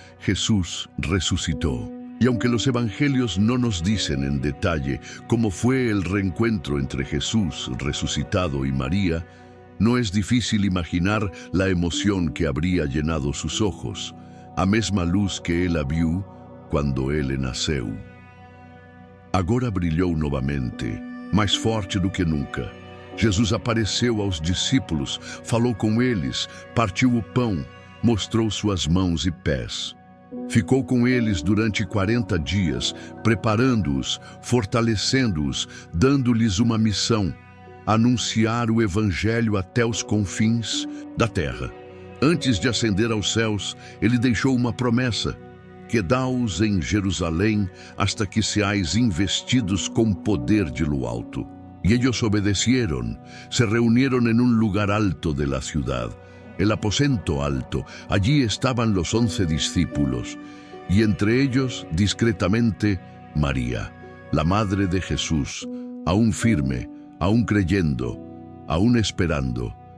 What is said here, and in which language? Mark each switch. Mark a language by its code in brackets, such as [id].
[es] Jesús resucitó. Y aunque los evangelios no nos dicen en detalle cómo fue el reencuentro entre Jesús resucitado y María, no es difícil imaginar la emoción que habría llenado sus ojos, a mesma luz que ela viu quando ele nasceu. [pt] Agora brilhou novamente, mais forte do que nunca. Jesus apareceu aos discípulos, falou com eles, partiu o pão, mostrou suas mãos e pés. Ficou com eles durante 40 dias, preparando-os, fortalecendo-os, dando-lhes uma missão: anunciar o Evangelho até os confins da terra. Antes de ascender aos céus, ele deixou uma promessa: quedaos em Jerusalém hasta que seais investidos com poder de lo alto. [es] Y ellos obedecieron, se reunieron en un lugar alto de la ciudad, el aposento alto. Allí estaban los 11 discípulos, y entre ellos, discretamente, María, la madre de Jesús, aún firme, aún creyendo, aún esperando.